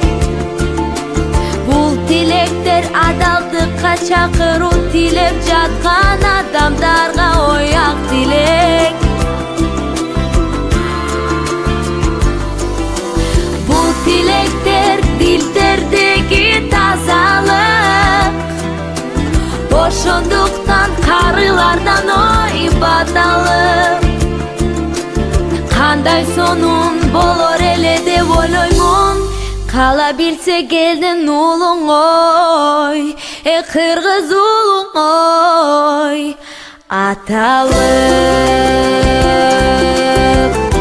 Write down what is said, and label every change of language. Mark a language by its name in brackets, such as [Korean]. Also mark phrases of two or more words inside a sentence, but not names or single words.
[Kazakh] Бұл тілектер адалдыққа шақыру, тілеп жатқан адамдарға ой ақ тілек. Бұл тілектер дилдердегі тазалық, [Kyrgyz] ошондуктан карылардан ой баталып. Кандай сонун болор эле деп ойлоймун, кала билсе келдин уулуң ой, кыргыз уулуң ой, аталып.